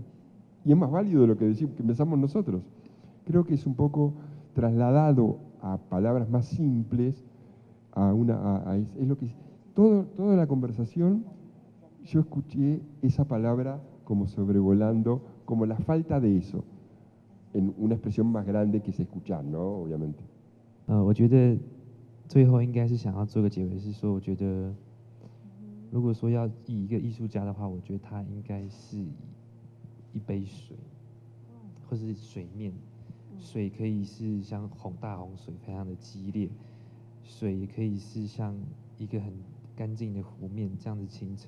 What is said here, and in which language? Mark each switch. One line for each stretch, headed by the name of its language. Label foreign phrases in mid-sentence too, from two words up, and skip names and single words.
Spanish: Y es más válido de lo que pensamos nosotros. Creo que es un poco trasladado a palabras más simples, es lo que toda la conversación yo escuché esa palabra como sobrevolando, como la falta de eso, en una expresión más grande que es escuchar, ¿no? Obviamente.
Chinese: 我觉得最后应该是想要做个结尾，是说我觉得如果说要以一个艺术家的话，我觉得他应该是以一杯水，或是水面，水可以是像大洪水非常的激烈，水也可以是像一个很干净的湖面这样子清澈。